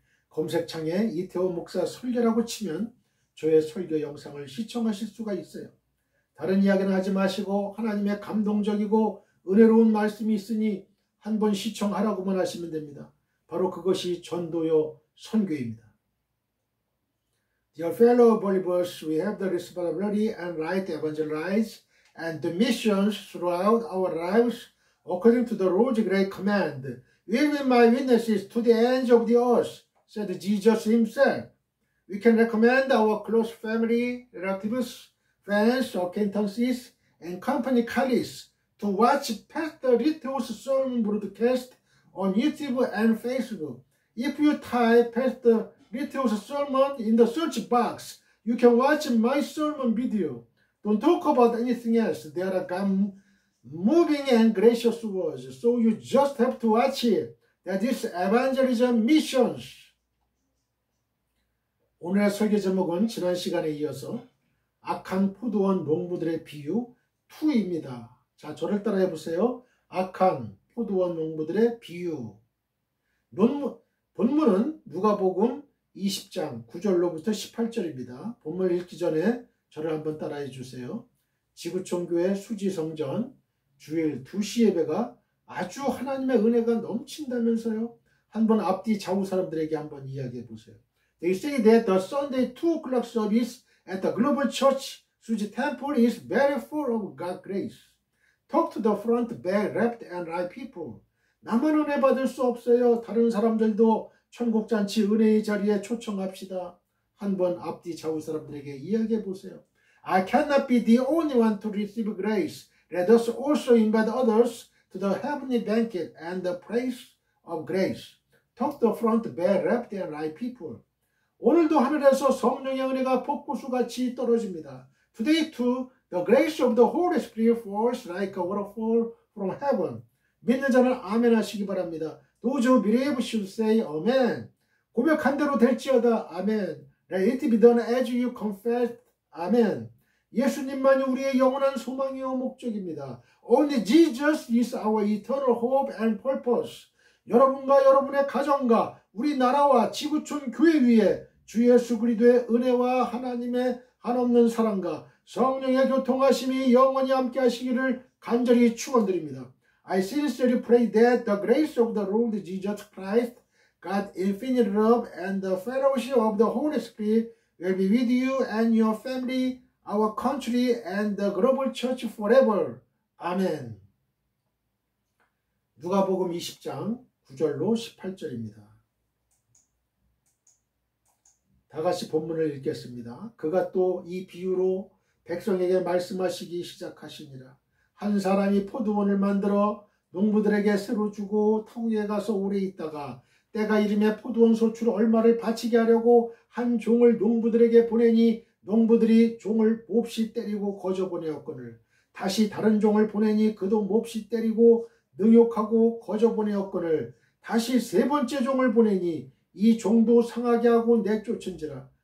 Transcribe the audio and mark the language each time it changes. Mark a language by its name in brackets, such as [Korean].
[Korean] 검색창에 이태호 목사 설교라고 치면 저의 설교 영상을 시청하실 수가 있어요. 다른 이야기는 하지 마시고 하나님의 감동적이고 은혜로운 말씀이 있으니 한번 시청하라고만 하시면 됩니다. 바로 그것이 전도요 선교입니다. [English] Dear fellow believers, we have the responsibility and right to evangelize and the missions throughout our lives according to the Lord's great command. Will be my witnesses to the ends of the earth, said Jesus himself. We can recommend our close family, relatives, friends, acquaintances, and company colleagues to watch Pastor Litto's sermon broadcast on YouTube and Facebook. If you type Pastor Litto's sermon in the search box, you can watch my sermon video. Don't talk about anything else. There are moving and gracious words, so you just have to watch it. That is evangelism missions. [Korean] 오늘의 설교 제목은 지난 시간에 이어서 악한 포도원 농부들의 비유 2입니다. 자, 저를 따라해 보세요. 악한 포도원 농부들의 비유. 본문은 누가복음 20장 9절로부터 18절입니다. 본문 읽기 전에 저를 한번 따라해 주세요. 지구촌교회 수지성전 주일 2시 예배가 아주 하나님의 은혜가 넘친다면서요. 한번 앞뒤 좌우 사람들에게 한번 이야기해 보세요. [English] They say that the Sunday 2 o'clock service at the Global Church Suji Temple is very full of God's grace. Talk to the front, back, left, and right people. [Korean] 나만 은혜 받을 수 없어요. 다른 사람들도 천국잔치 은혜의 자리에 초청합시다. 한번 앞뒤 좌우 사람들에게 이야기해 보세요. [English] I cannot be the only one to receive grace. Let us also invite others to the heavenly banquet and the praise of grace. Talk to the front, back, left, and right people. [Korean] 오늘도 하늘에서 성령의 은혜가 폭포수같이 떨어집니다. [English] Today too, the grace of the Holy Spirit falls like a waterfall from heaven. [Korean] 믿는 자는 아멘 하시기 바랍니다. [English] Those who believe should say amen. [Korean] 고백한 대로 될지어다. 아멘. [English] Let it be done as you confess. [Korean] 아멘. 예수님만이 우리의 영원한 소망이요 목적입니다. [English] Only Jesus is our eternal hope and purpose. [Korean] 여러분과 여러분의 가정과 우리 나라와 지구촌 교회 위에 주 예수 그리스도의 은혜와 하나님의 한없는 사랑과 성령의 교통하심이 영원히 함께 하시기를 간절히 축원드립니다. [English] I sincerely pray that the grace of the Lord Jesus Christ, God's infinite love, and the fellowship of the Holy Spirit will be with you and your family, our country, and the global church forever. [Korean] 아멘. 누가복음 20장 9절로 18절입니다. 다 같이 본문을 읽겠습니다. 그가 또 이 비유로 백성에게 말씀하시기 시작하시니라. 한 사람이 포도원을 만들어 농부들에게 새로 주고 터무에 가서 오래 있다가 때가 이름에 포도원 소출 얼마를 바치게 하려고 한 종을 농부들에게 보내니 농부들이 종을 몹시 때리고 거저 보내었거늘 다시 다른 종을 보내니 그도 몹시 때리고 능욕하고 거저 보내었거늘 다시 세 번째 종을 보내니 이 종도 상하게 하고 내쫓은지라.